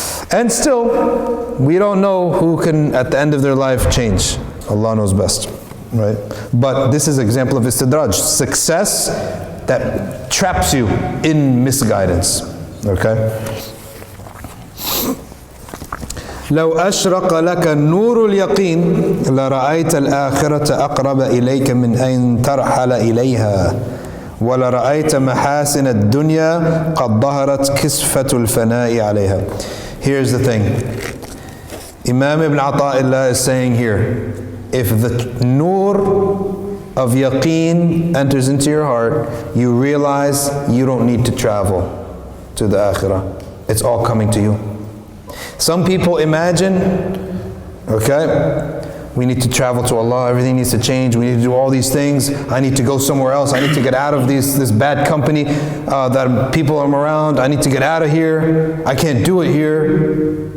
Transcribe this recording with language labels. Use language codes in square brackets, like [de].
[en] And still, we don't know who can, at the end of their life, change. Allah knows best, right? But this is an example of istidraj, success that traps you in misguidance, okay? [ar] لو أشرق لك نور اليقين لرأيت الآخرة أقرب إليك من أن ترحل إليها ولرأيت محاسن الدنيا قد ظهرت كسفة الفناء عليها. [en] Here's the thing. Imam Ibn Ata'illah is saying here, if the nur of yaqeen enters into your heart, you realize you don't need to travel to the akhirah. It's all coming to you. Some people imagine, okay, we need to travel to Allah, everything needs to change, we need to do all these things, I need to go somewhere else, I need to get out of this bad company that people are around, I need to get out of here, I can't do it here.